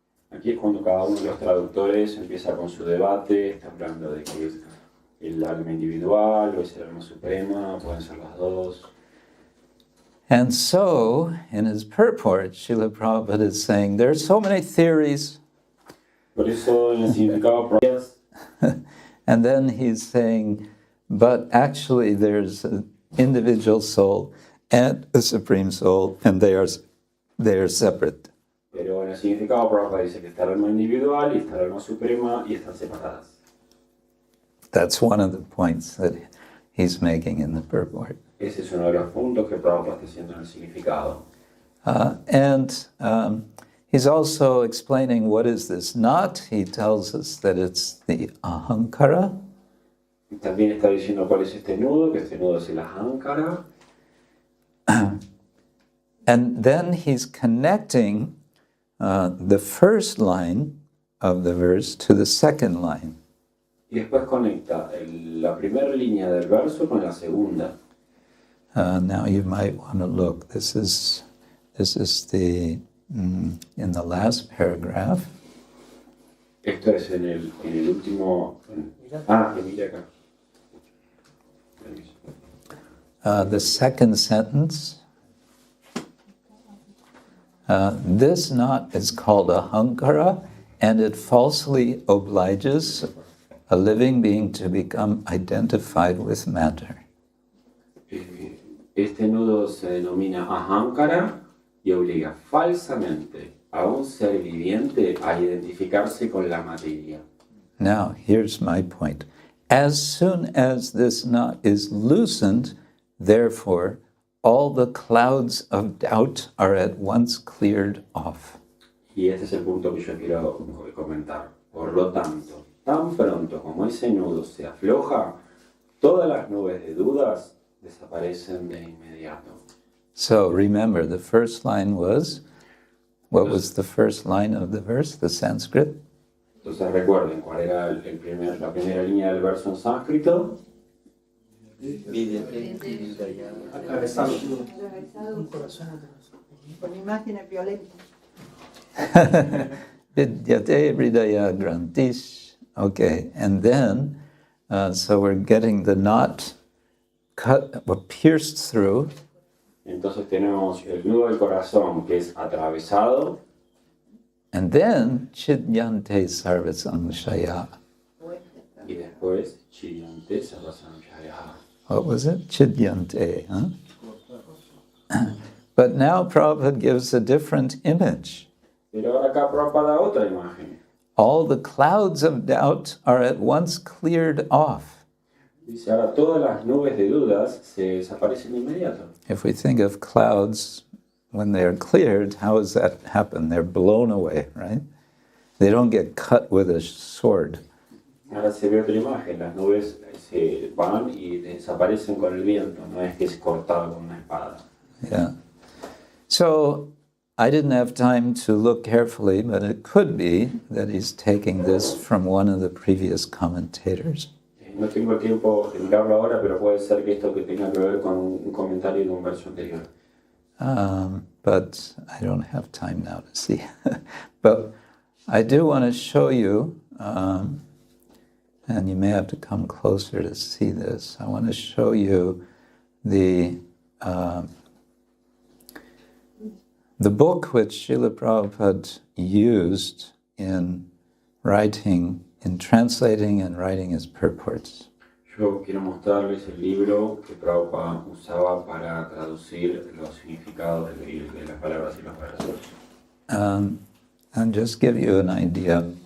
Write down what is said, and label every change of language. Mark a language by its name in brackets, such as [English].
[Spanish] Aquí es cuando cada uno de los traductores empieza con su debate, está hablando de que es el alma individual o es el alma suprema, pueden ser las dos. [English] And so, in his purport, Śrīla Prabhupāda is saying, there are so many theories. [Spanish] Por eso en el significado [English] And then he's saying, but actually there's an individual soul and a supreme soul, and they are separate. [Spanish] Pero en el significado Prabhupada dice que está el alma individual y está el alma suprema y están separadas. [English] That's one of the points that he's making in the purport. [Spanish] Ese es uno de los puntos que Prabhupada está haciendo en el significado. [English] And he's also explaining what is this not. He tells us that it's the ahankāra. [Spanish] Y también está diciendo cuál es este nudo, que este nudo es el ahankāra. [English] And then he's connecting the first line of the verse to the second line. [Spanish] Y después conecta la primera línea del verso con la segunda. [English] Now you might want to look. This is the in the last paragraph. [Spanish] Esto es en el último. Que mira acá. [English] The second sentence. This not is called ahankāra, and it falsely obliges a living being to become identified with matter. [Spanish] Este nudo se denomina ahankāra y obliga falsamente a un ser viviente a identificarse con la materia. [English] Now, here's my point. As soon as this knot is loosened, therefore, all the clouds of doubt are at once cleared off. [Spanish] Y este es el punto que yo quiero comentar. Por lo tanto, tan pronto como ese nudo se afloja, todas las nubes de dudas desaparecen de inmediato. [English] So remember, the first line was, what was the first line of the verse, the Sanskrit? [Spanish] Entonces recuerden cuál era la primera línea del verso en sánscrito. Atravesado. Un corazón con imágenes violentas. [Sanskrit] Vidyate hṛdaya-granthi. [English] Okay, and then, so we're getting the knot cut, or pierced through. [Spanish] Entonces tenemos el nudo del corazón que es atravesado. [English] And then [Sanskrit] chidyante sarvasamshaya. [Spanish] Y después, [Sanskrit] chiyante sarvasamshaya. [English] What was it? Chidyante, huh? But now Prabhupada gives a different image. [Spanish] Pero ahora acá Prabhupada da otra imagen. [English] All the clouds of doubt are at once cleared off. [Spanish] Dice, ahora todas las nubes de dudas se desaparecen de inmediato. [English] If we think of clouds, when they're cleared, how does that happen? They're blown away, right? They don't get cut with a sword. [Spanish] Ahora se ve otra imagen, las nubes se van y desaparecen con el viento, no es que es cortado con una espada. [English] Yeah. So I didn't have time to look carefully, but it could be that he's taking this from one of the previous commentators. [Spanish] No tengo el tiempo de mirarlo ahora, pero puede ser que esto que tenga que ver con un comentario de un verso anterior. [English] But I don't have time now to see. But I do want to show you, and you may have to come closer to see this. I want to show you the book which Śrīla Prabhupāda used in writing, in translating and writing his purports. [Spanish] Yo quiero mostrarles el libro que Prabhupada usaba para traducir los significados de las palabras y los versos. [English] And just give you an idea